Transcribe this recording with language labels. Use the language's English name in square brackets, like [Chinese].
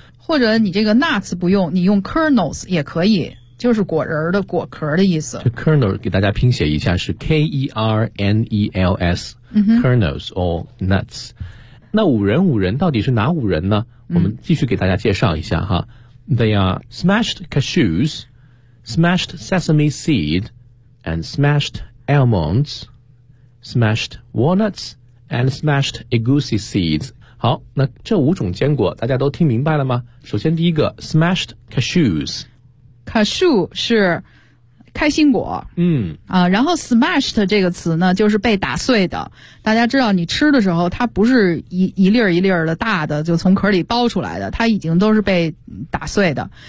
[Chinese] 或者你这个 nuts 不用，你用 kernels 也可以，就是果仁的果壳的意思。这 kernel 给大家拼写一下是 K-E-R-N-E-L-S、嗯、 [English] kernels or nuts。 [Chinese] 那五仁五仁到底是哪五仁呢？我们继续给大家介绍一下哈。 [English] They are smashed cashews, smashed sesame seed, and smashed almonds, smashed walnuts, and smashed egusi seeds. [Chinese] 好，那这五种坚果大家都听明白了吗？首先第一个 [English] smashed cashews， [Chinese] cashew 是开心果，然后 smashed 这个词呢就是被打碎的，大家知道你吃的时候它不是 一粒一粒的大的就从壳里剥出来的，它已经都是被打碎的。